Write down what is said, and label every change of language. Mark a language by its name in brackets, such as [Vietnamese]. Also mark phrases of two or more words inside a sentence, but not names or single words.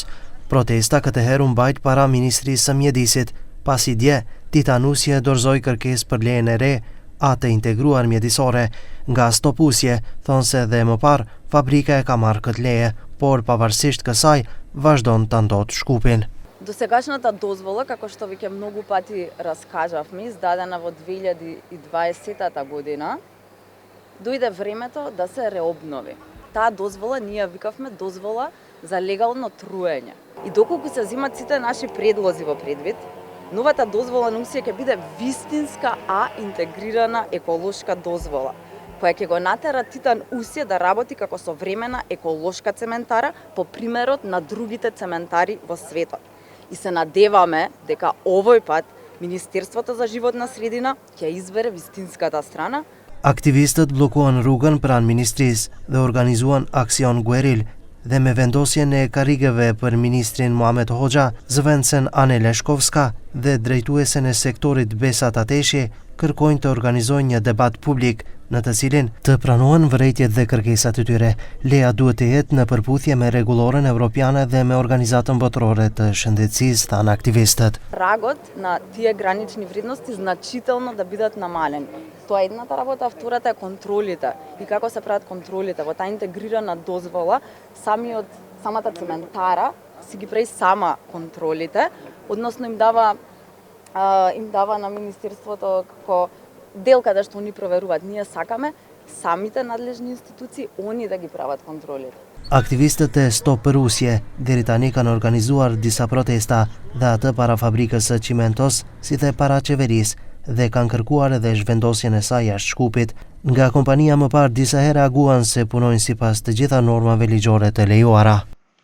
[Albanian] Protesta këtë herë u mbajt para Ministrisë së Mjedisit, pasi dje Titanusje dorëzoi kërkesë për lejen e re të integruar mjedisore. Nga Stop Rusje thonë se dhe më parë fabrika e ka marrë këtë leje, por pavarësisht kësaj vazhdon të ndot Shkupin. [Macedonian] Досегашната дозвола, како што веќе многу пати раскажавме, издадена во 2020 година, дојде времето да се реобнови. Таа дозвола ние викавме дозвола за легално труење. И доколку се земат сите наши предлози во предвид, новата дозвола на УСИ ќе биде вистинска, интегрирана еколошка дозвола, која ќе го натера Титан Усје да работи како современа еколошка цементара по примерот на другите цементари во светот. И се надеваме дека овој пат Министерството за животна средина ќе избере вистинската страна. [Albanian] Aktivistët bllokuan rrugën pranë ministrisë dhe organizuan aksion gueril dhe me vendosjen e karrigeve për ministrin Muhamet Hoxha, zëvendësen Ane Leshkovska dhe drejtuesen e sektorit Besat Ateshi kërkojnë të organizojnë një debat publik në të cilin të pranohen vërejtjet dhe kërkesat e tyre. Leja duhet të jetë në përputhje me rregulloren evropiane dhe me Organizatën Botërore të Shëndetësisë, thanë aktivistët. [Macedonian] Прагот на тие гранични вредности значително да бидат намалени. Тоа е едната работа, а втората е контролите. И како се прават контролите? Во таа интегрирана дозвола, самата цементара си ги прави сама контролите, односно им дава на Министерството како дел каде што они проверуваат. Ние сакаме самите надлежни институции, они да ги прават контролите. [Albanian] Aktivistët e Stop Rusje deri tani kanë organizuar disa protesta dhe atë para fabrikës së Cimentos si dhe para qeverisë dhe kanë kërkuar edhe zhvendosjen e saj jashtë Shkupit. Nga kompania më parë disa herë reaguan se punojnë sipas të gjitha normave ligjore të lejuara.